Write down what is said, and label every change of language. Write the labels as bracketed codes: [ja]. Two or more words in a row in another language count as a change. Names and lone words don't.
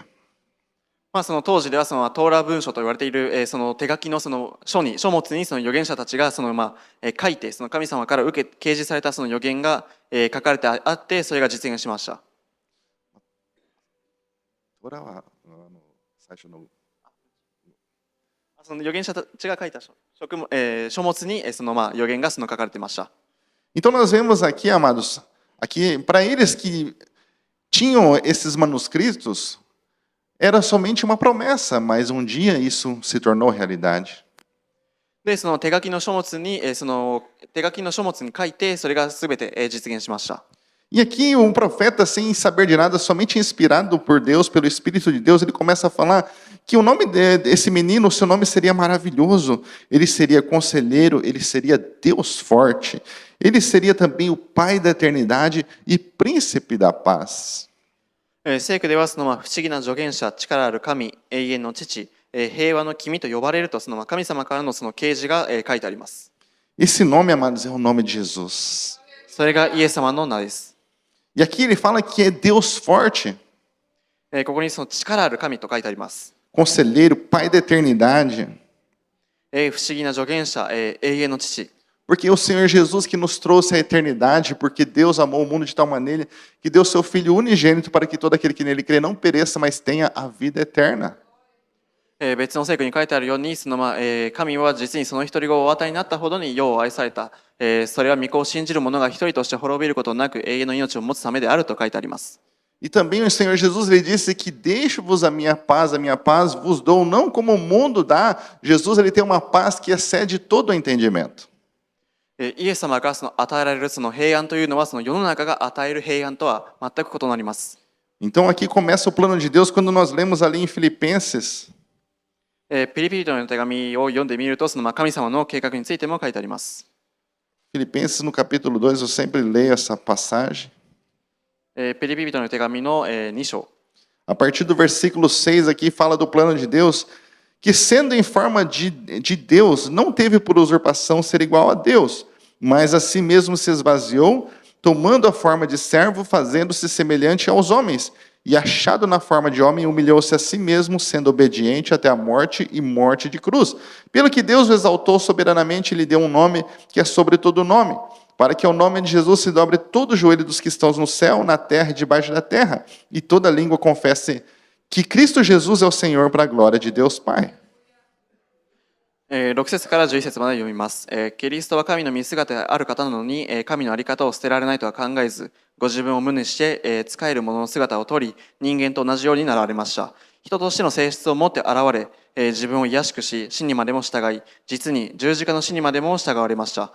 [ja] その当時ではそのトーラ文書と言われているその手書きのその書物にその預言者たちがその書いて、その神様から掲示されたその預言が書かれてあって、それが実現しました。その預言者たちが書いた書物にその預言がその書かれていました。 [pt] Então nós vemos aqui, amados, aqui para eles que tinham esses manuscritos, era somente uma promessa, mas um dia isso se tornou realidade. [ja] で、その手書きの書物に書いて、それがすべて実現しました。 [pt] E aqui um profeta, sem saber de nada, somente inspirado por Deus, pelo Espírito de Deus, ele começa a falar que o nome desse menino, o seu nome seria maravilhoso, ele seria conselheiro, ele seria Deus forte, ele seria também o Pai da eternidade e príncipe da paz. [ja] 聖句ではその不思議な助言者、力ある神、永遠の父、平和の君と呼ばれると、その神様からのその啓示が書いてあります。 [pt] Esse nome, amados, é o nome de Jesus. [ja] それがイエス様の名です。 [pt] E aqui ele fala que é Deus forte. [ja] ここにその力ある神と書いてあります。 [pt] Conselheiro, Pai da eternidade. [ja] 不思議な助言者、永遠の父。 [pt] Porque o Senhor Jesus que nos trouxe a eternidade, porque Deus amou o mundo de tal maneira que deu seu Filho unigênito para que todo aquele que nele crê não pereça, mas tenha a vida eterna. [ja] 別の聖句に書いてあるように、神は実にその一人子をお与えになったほどに世を愛された。それは御子を信じる者が一人として滅びることなく永遠の命を持つためであると書いてあります。 [pt] E também o Senhor Jesus ele disse que deixo-vos a minha paz vos dou, não como o mundo dá. Jesus ele tem uma paz que excede todo o entendimento. [ja] イエス様がその与えられるその平安というのは、その世の中が与える平安とは全く異なります。 [pt] Então aqui começa o plano de Deus quando nós lemos ali em Filipenses. [ja] ピリピリ人への手紙を読んでみると、神様の計画についても書いてあります。 [pt] Filipenses no capítulo 2, eu sempre leio essa passagem. [ja] ピリピリ人への手紙の2章。 [pt] A partir do versículo 6 aqui fala do plano de Deus, que sendo em forma de Deus, não teve por usurpação ser igual a Deus, mas a si mesmo se esvaziou, tomando a forma de servo, fazendo-se semelhante aos homens, e achado na forma de homem, humilhou-se a si mesmo, sendo obediente até a morte e morte de cruz. Pelo que Deus o exaltou soberanamente e lhe deu um nome que é sobre todo nome, para que ao nome de Jesus se dobre todo o joelho dos que estão no céu, na terra e debaixo da terra, e toda língua confesse que Cristo Jesus é o Senhor para a glória de Deus Pai. [ja] 6 節から11節まで読みます。キリストは神の見姿である方なのに、神の在り方を捨てられないとは考えず、ご自分を無にして、仕える者の姿をとり、人間と同じようになられました。人としての性質を持って現れ、自分を卑しくし、死にまでも従い、実に十字架の死にまでも従われました。